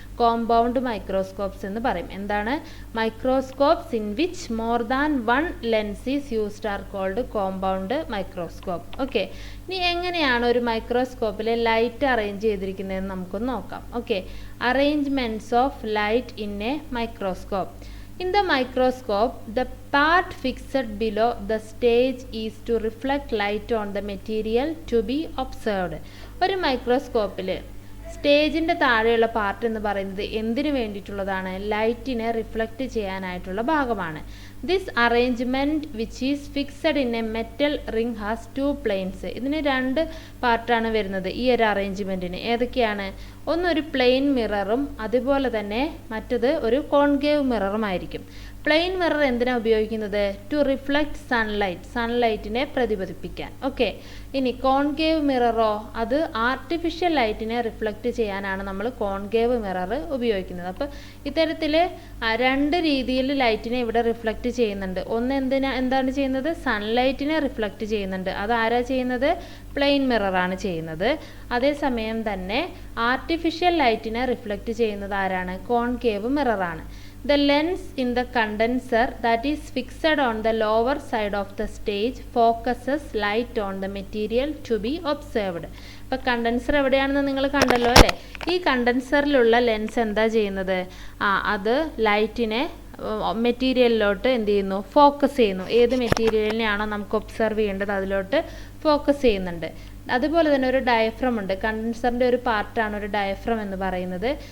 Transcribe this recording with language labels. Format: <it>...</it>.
<ml>Compound microscopes എന്ന് പറയും. എന്താണ്?</ml> <en>Microscopes in which more than one lens is used are called compound microscope.</en> <ml>Okay, ഇനി എങ്ങനെയാണ് ഒരു മൈക്രോസ്കോപ്പിലെ ലൈറ്റ് അറേഞ്ച് ചെയ്തിരിക്കുന്നതെന്ന് നമുക്കൊന്ന് നോക്കാം.</ml> <en>Okay, arrangements of light in a microscope. In the microscope, the part fixed below the stage is to reflect light on the material to be observed.</en> <ml>ഒരു മൈക്രോസ്കോപ്പിൽ സ്റ്റേജിൻ്റെ താഴെയുള്ള part എന്ന് പറയുന്നത് എന്തിനു വേണ്ടിയിട്ടുള്ളതാണ്? ലൈറ്റിനെ റിഫ്ലക്റ്റ് ചെയ്യാനായിട്ടുള്ള ഭാഗമാണ്.</ml> <en>This arrangement which is fixed in a metal ring has 2 planes.</en> <ml>ഇതിന് 2 പാർട്ടാണ് വരുന്നത് ഈ ഒരു അറേഞ്ച്മെൻറ്റിന്. ഏതൊക്കെയാണ്? ഒന്നൊരു പ്ലെയിൻ മിററും അതുപോലെ തന്നെ മറ്റത് ഒരു കോൺകേവ് മിററുമായിരിക്കും. പ്ലെയിൻ മിറർ എന്തിനാണ് ഉപയോഗിക്കുന്നത്? ടു റിഫ്ലക്റ്റ് സൺലൈറ്റിനെ പ്രതിഫലിപ്പിക്കാൻ. ഓക്കെ, ഇനി കോൺകേവ് മിററോ? അത് ആർട്ടിഫിഷ്യൽ ലൈറ്റിനെ റിഫ്ലക്റ്റ് ചെയ്യാനാണ് നമ്മൾ കോൺകേവ് മിറർ ഉപയോഗിക്കുന്നത്. അപ്പോൾ ഇത്തരത്തിൽ 2 രീതിയിൽ ലൈറ്റിനെ ഇവിടെ റിഫ്ലക്റ്റ് ചെയ്യുന്നുണ്ട്. ഒന്ന് എന്താണ് ചെയ്യുന്നത്? സൺലൈറ്റിനെ റിഫ്ലക്റ്റ് ചെയ്യുന്നുണ്ട്. അത് ആരാ ചെയ്യുന്നത്? പ്ലെയിൻ മിററാണ് ചെയ്യുന്നത്. അതേസമയം തന്നെ ആർട്ടിഫിഷ്യൽ ലൈറ്റിനെ റിഫ്ലക്റ്റ് ചെയ്യുന്നത് ആരാണ്? Concave മിററാണ്.</ml> <en>The lens in the condenser that is fixed on the lower side of the stage focuses light on the material to be observed.</en> <ml>ഇപ്പോൾ കണ്ടൻസർ എവിടെയാണെന്ന് നിങ്ങൾ കണ്ടല്ലോ അല്ലേ? ഈ കണ്ടൻസറിലുള്ള ലെൻസ് എന്താ ചെയ്യുന്നത്? അത് ലൈറ്റിനെ മെറ്റീരിയലിലോട്ട് എന്ത് ചെയ്യുന്നു? ഫോക്കസ് ചെയ്യുന്നു. ഏത് മെറ്റീരിയലിനെയാണോ നമുക്ക് ഒബ്സർവ് ചെയ്യേണ്ടത് അതിലോട്ട് ഫോക്കസ് ചെയ്യുന്നുണ്ട്. അതുപോലെ തന്നെ ഒരു ഡയഫ്രം ഉണ്ട്. കണ്ടൻസറിൻ്റെ ഒരു പാർട്ടാണ് ഒരു ഡയഫ്രം എന്ന് പറയുന്നത്.</ml>